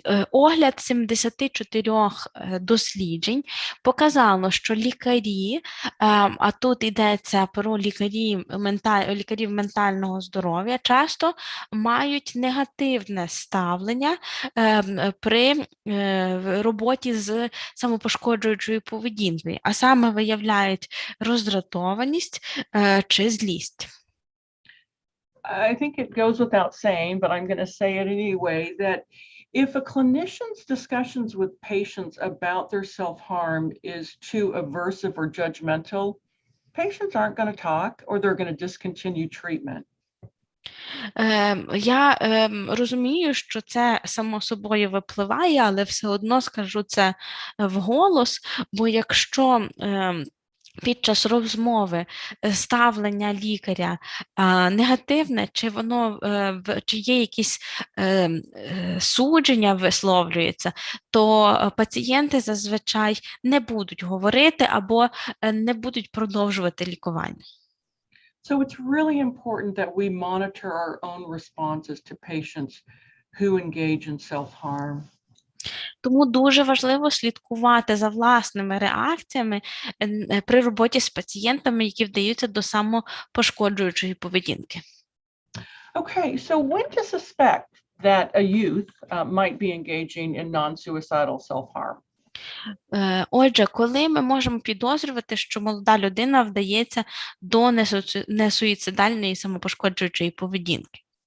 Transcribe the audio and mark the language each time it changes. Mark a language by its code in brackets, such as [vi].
[uk] Огляд 74 досліджень показало, що лікарі, а тут йдеться про лікарів ментального здоров'я, часто мають негативне ставлення при роботі з самопошкоджуючою поведінкою, а саме виявляють роздратованість чи злість. [en] I think it goes without saying, but I'm going to say it anyway, that if a clinician's discussions with patients about their self-harm is too aversive or judgmental, patients aren't going to talk or they're going to discontinue treatment. [uk] Я розумію, що це само собою випливає, але все одно скажу це вголос, бо якщо під час розмови ставлення лікаря негативне, чи є якісь судження висловлюються, то пацієнти зазвичай не будуть говорити або не будуть продовжувати лікування. [en] So it's really important that we monitor our own responses to patients who engage in self-harm. [uk] Тому дуже важливо слідкувати за власними реакціями при роботі з пацієнтами, які вдаються до самопошкоджуючої поведінки. [en] Okay, so when to suspect that a youth might be engaging in non-suicidal self-harm? [uk] Отже, коли ми можемо підозрювати, що молода людина вдається до несуїцидальної самопошкоджуючої поведінки?